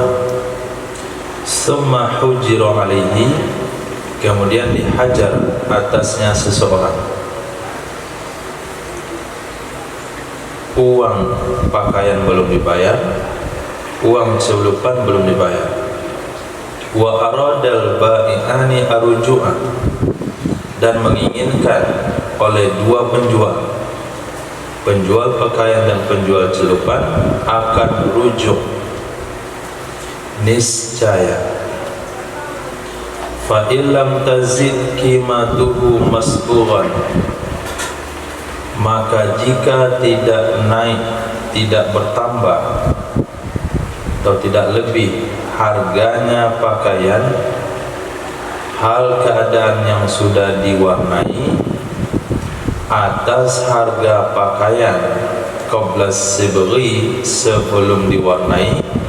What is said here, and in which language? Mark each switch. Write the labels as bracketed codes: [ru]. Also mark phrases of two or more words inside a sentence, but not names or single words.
[ar] ثم حجر عليه, [id] kemudian dihajar atasnya seseorang. Uang pakaian belum dibayar, uang celupan belum dibayar. [ar] وأراد البائعان الرجوع, [id] dan menginginkan oleh dua penjual pakaian dan penjual celupan akan rujuk, niscaya [ar] فإن لم تزد قيمته مصبوغا, [id] maka jika tidak naik, tidak bertambah atau tidak lebih harganya pakaian, hal keadaan yang sudah diwarnai atas harga pakaian [ar] قبل الصبغ, [id] sebelum diwarnai,